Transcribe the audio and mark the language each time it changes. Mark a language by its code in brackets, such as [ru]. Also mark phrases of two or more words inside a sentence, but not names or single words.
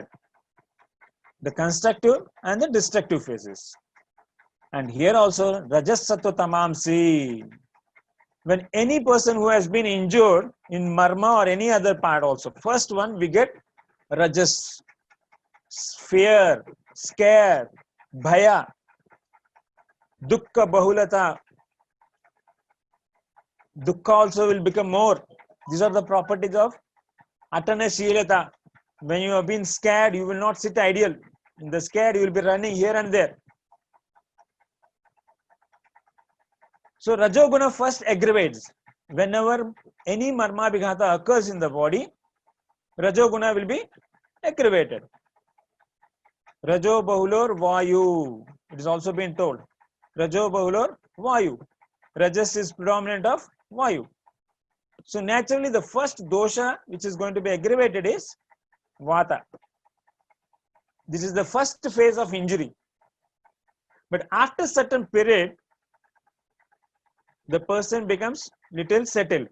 [en] The constructive and the destructive phases. And here also [sa] Rajas Sattva Tamamsi. [en] When any person who has been injured in marma or any other part also, first one we get Rajas, fear, scare, [sa] bhaya, dukkha bahulata. [en] Dukkha also will become more. These are the properties of atanashilata. When you have been scared, you will not sit ideal. In the scared, you will be running here and there. So Rajoguna first aggravates. Whenever any [sa] marma abhighata [en] occurs in the body, Rajoguna will be aggravated. [sa] Rajo bahulor vayu. [en] It is also been told. [sa] Rajo bahulor vayu. [en] Rajas is predominant of vayu. So naturally the first dosha which is going to be aggravated is vata. This is the first phase of injury. But after certain period, the person becomes little settled.